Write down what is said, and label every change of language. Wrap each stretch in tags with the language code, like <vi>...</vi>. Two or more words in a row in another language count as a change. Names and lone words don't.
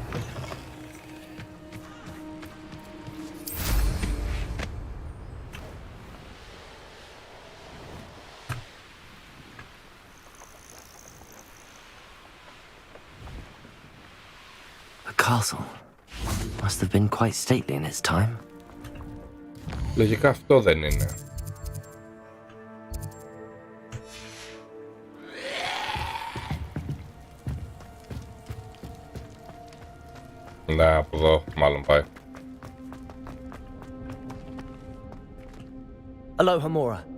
<en>A castle. Must have been quite stately in its time.</en> <el>Λογικά αυτό δεν είναι. Ναι, από εδώ μάλλον πάει. Aloha Mora.</el>